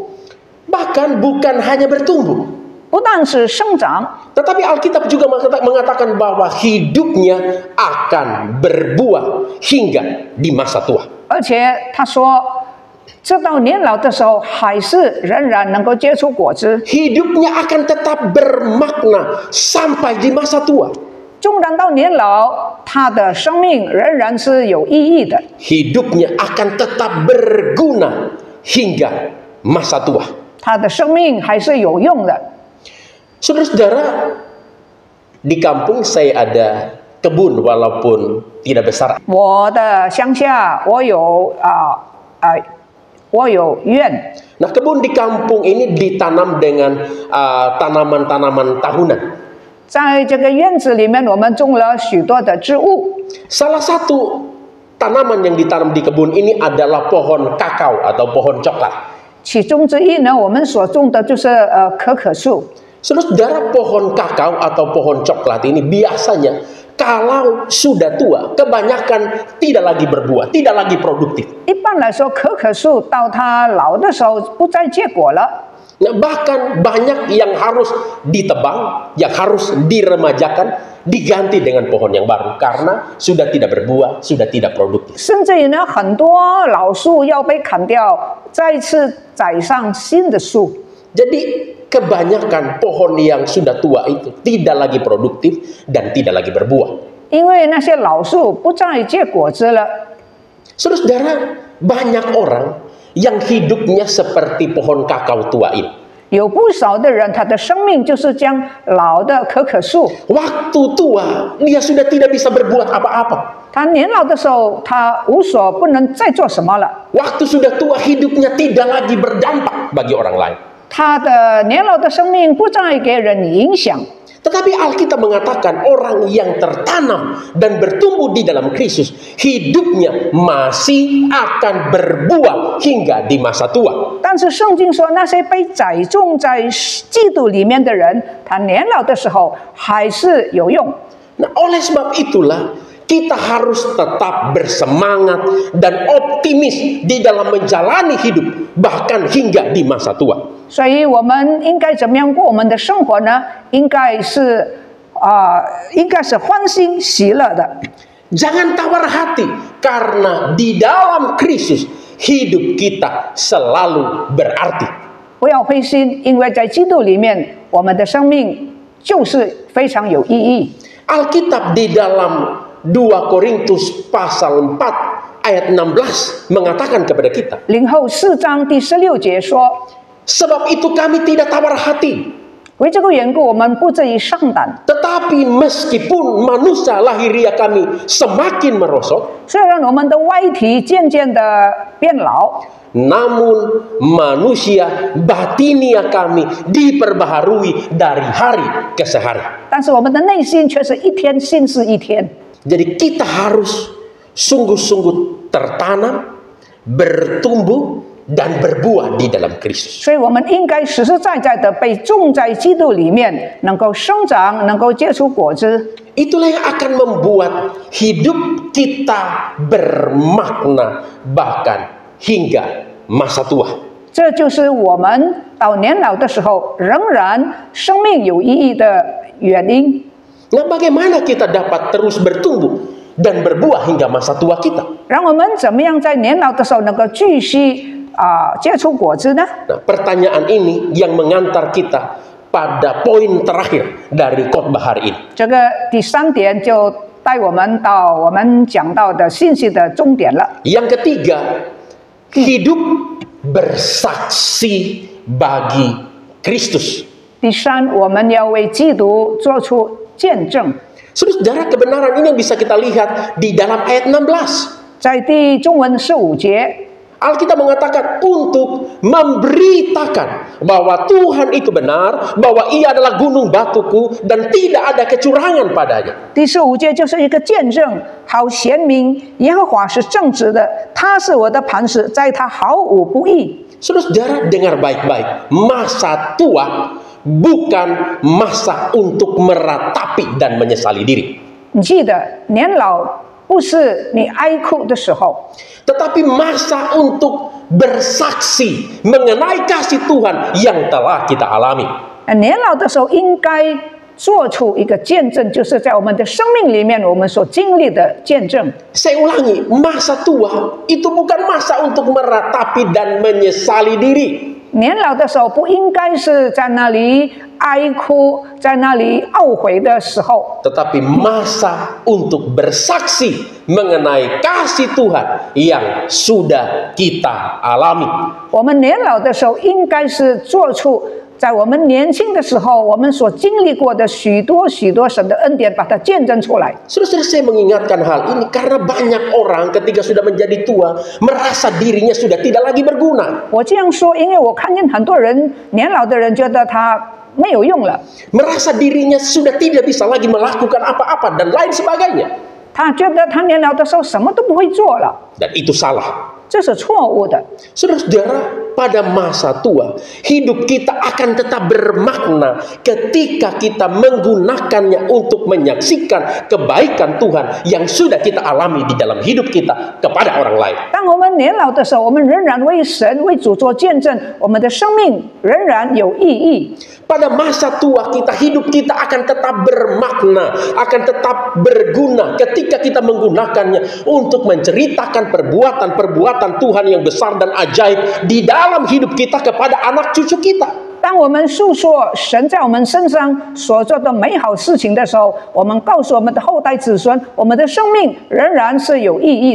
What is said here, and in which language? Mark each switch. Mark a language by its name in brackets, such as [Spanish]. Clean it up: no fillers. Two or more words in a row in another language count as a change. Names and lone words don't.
[Indonesian] Bahkan bukan hanya bertumbuh, [Chinese] 不但是生长， [Indonesian] tetapi Alkitab juga mengatakan bahwa hidupnya akan berbuah hingga di masa tua. [Chinese] 而且他说，直到年老的时候，还是仍然能够结出果子。 [Indonesian] Hidupnya akan tetap bermakna sampai di masa tua. [Chinese] 纵然到年老，他的生命仍然是有意义的， [Indonesian] Hidupnya akan tetap berguna hingga masa tua. [Chinese] 他的生命还是有用的。 [Indonesian] Saudara-saudara, di kampung saya ada kebun walaupun tidak besar. [Chinese] 我的乡下，我有院， [Indonesian] Nah, kebun di kampung ini ditanam dengan tanaman-tanaman tahunan. [Chinese] 在这个院子里面，我们种了许多的植物。 [Indonesian] Salah satu tanaman yang ditanam di kebun ini adalah pohon kakao atau pohon coklat. [Chinese] 其中之一呢，我们所种的就是可可树。 [Indonesian] Saudara, pohon kakao atau pohon coklat ini biasanya kalau sudah tua, kebanyakan tidak lagi berbuah, tidak lagi produktif. [Chinese] 一般来说，可可树到它老的时候不再结果了。 [Indonesian] Nah, bahkan banyak yang harus ditebang, yang harus diremajakan, diganti dengan pohon yang baru karena sudah tidak berbuah, sudah tidak produktif. [Chinese] 甚至于呢，很多老树要被砍掉，再次栽上新的树。 [Indonesian] Jadi kebanyakan pohon yang sudah tua itu tidak lagi produktif dan tidak lagi berbuah. [Chinese] 因为那些老树不再结果子了。 [Indonesian] Saudara-saudara, banyak orang yang hidupnya seperti pohon kakao tua ini. [Chinese] 有不少的人，他的生命就是将老的可可树。 [Indonesian] Waktu tua, dia sudah tidak bisa berbuat apa-apa. [Chinese] 他年老的时候，他不能再做什么了。 [Indonesian] Waktu sudah tua, hidupnya tidak lagi berdampak bagi orang lain. [Chinese] 他的年老的生命不再给人影响。 [Indonesian] Tetapi Alkitab mengatakan orang yang tertanam dan bertumbuh di dalam Kristus, hidupnya masih akan berbuah hingga di masa tua. [Chinese] 但是圣经说，那些被栽种在基督里面的人，他年老的时候还是有用。 [Indonesian] Nah, oleh sebab itulah kita harus tetap bersemangat dan optimis di dalam menjalani hidup bahkan hingga di masa tua. [Chinese] 所以我们应该怎么样过我们的生活呢？应该是欢欣喜乐的。 [Indonesian] Jangan tawar hati karena di dalam Kristus hidup kita selalu berarti. [Chinese] 不要灰心，因为在基督里面，我们的生命就是非常有意义。 [Indonesian] Alkitab di dalam 2 Korintus pasal 4 ayat 16 mengatakan kepada kita, [Chinese] 领后4章第16节说， [Indonesian] sebab itu kami tidak tawar hati. [Chinese] 为这个缘故，我们不至于上胆。 [Indonesian] Tetapi meskipun manusia lahiriah kami semakin merosot, [Chinese] 虽然我们的外体渐渐的变老， [Indonesian] namun manusia batiniah kami diperbaharui dari hari ke hari. [Chinese] 但是我们的内心却是一天新似一天。 [Indonesian] Jadi kita harus sungguh-sungguh tertanam, bertumbuh, dan berbuah di dalam Kristus. [Chinese] 所以我们应该实实在在的被种在基督里面，能够生长，能够结出果子。 [Indonesian] Itulah yang akan membuat hidup kita bermakna bahkan hingga masa tua. [Chinese] 这就是我们到年老的时候，仍然生命有意义的原因。 [Indonesian] Nah, bagaimana kita dapat terus bertumbuh dan berbuah hingga masa tua kita? [Chinese] 让我们怎么样在年老的时候能够继续结出果子呢？ [Indonesian] Nah, pertanyaan ini yang mengantar kita pada poin terakhir dari khotbah hari ini. [Chinese] 这个第3点就带我们到我们讲到的信息的终点了。 [Indonesian] Yang ketiga, hidup bersaksi bagi Kristus. [Chinese] 第3，我们要为基督做出见证。 [Indonesian] Saudara, kebenaran ini yang bisa kita lihat di dalam ayat 16. [Chinese] 在第中文15节。 [Indonesian] Alkitab mengatakan untuk memberitakan bahwa Tuhan itu benar, bahwa Ia adalah gunung batuku dan tidak ada kecurangan padanya. [Chinese] 第15节就是一个见证，好显明耶和华是正直的，他是我的磐石，在他毫无不义。 [Indonesian] Saudara, dengar baik-baik, masa tua bukan masa untuk meratapi dan menyesali diri. [Chinese] 你记得，年老不是你哀哭的时候。 [Indonesian] Tetapi masa untuk bersaksi mengenai kasih Tuhan yang telah kita alami. [Chinese] 年老的时候应该做出一个见证，就是在我们的生命里面我们所经历的见证。 [Indonesian] Saya ulangi, masa tua itu bukan masa untuk meratapi dan menyesali diri. [Chinese] 年老的时候不应该是在那里哀哭，在那里懊悔的时候， [Indonesian] Tetapi masa untuk bersaksi mengenai kasih Tuhan yang sudah kita alami. [Chinese] 我们年老的时候应该是做出在我们年轻的时候我们所经历过的许多神的恩典，把它见证出来。 [Indonesian] Saudara, saya mengingatkan hal ini karena banyak orang ketika sudah menjadi tua merasa dirinya sudah tidak lagi berguna. [Chinese] 我这样说，因为我看见很多人年老的人觉得他没有用了， [Indonesian] Merasa dirinya sudah tidak bisa lagi melakukan apa-apa dan lain sebagainya. [Chinese] 他觉得他年老的时候什么都不会做了， [Indonesian] Dan itu salah. [Chinese] 这是错误的。 [Indonesian] Saudara-saudara, pada masa tua, hidup kita akan tetap bermakna ketika kita menggunakannya untuk menyaksikan kebaikan Tuhan yang sudah kita alami di dalam hidup kita kepada orang lain. [Chinese] 当我们年老的时候，我们仍然为神、为主做见证，我们的生命仍然有意义。 [Indonesian] Pada masa tua kita, hidup kita akan tetap bermakna, akan tetap berguna ketika kita menggunakannya untuk menceritakan perbuatan-perbuatan Tuhan yang besar dan ajaib di dalam hidup kita kepada anak cucu kita. [Chinese] 当我们诉说神在我们身上所做的美好事情的时候，我们告诉我们的后代子孙，我们的生命仍然是有意义的。